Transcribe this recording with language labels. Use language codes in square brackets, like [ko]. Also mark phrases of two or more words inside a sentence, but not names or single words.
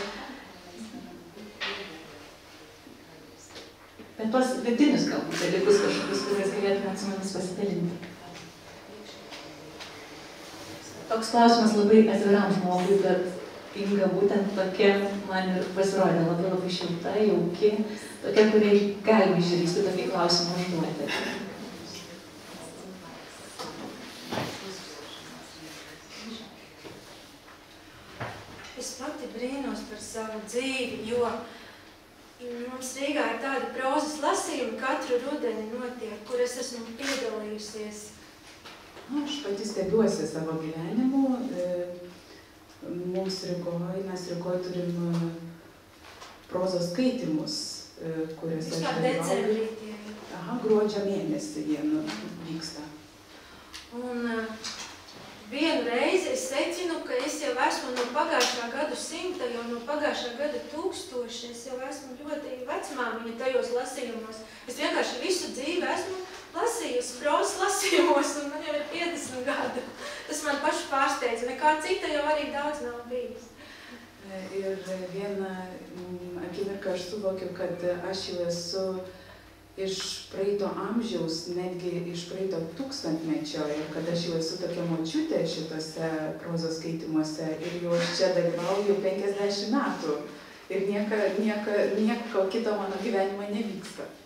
[lt] Bet tuos vidinius galbūt dalykus kažkokius, kuriais galėtume su mumis pasidalinti. Toks klausimas labai atviram žmogui, bet Inga būtent tokia man ir pasirodė labai šilta, jauki, tokia, kuriai galima išdrįsti tokį klausimą užduoti. [lv] Es pati brīnos par savu dzīvi, jo mums Rīgā ir tādi prozas lasījumi katru rudeni notiek, kur es esmu piedalījusies. [lt] Aš pati stebiuosi savo gyvenimu. Mes Rygoj turim prozos skaitymus, kuriuose aš dalyvauju. Gruodžio mėnesį vienu vyksta. [lv] Un vienu reizi es secinu, ka es jau esmu no pagājušā gadu 100, jo no pagājušā gada 1000, es jau esmu ļoti vecmāmiņa tajos lasījumos. Es vienkārši visu dzīvi esmu lasījusi prozas lasījumos, un man jau ir 50 gadu. Tas man pašu pārsteidza, nekā cita jau arī daudz nav bijis. [lt] Ir vieną akimirką aš suvokiu, kad aš jau esu iš praeito amžiaus, netgi iš praeito 1000-mečio, ir kad aš jau esu tokia močiutė šitose prozos skaitimuose ir jau aš čia dalyvauju 50 metų ir nieko kito mano gyvenime nevyksta.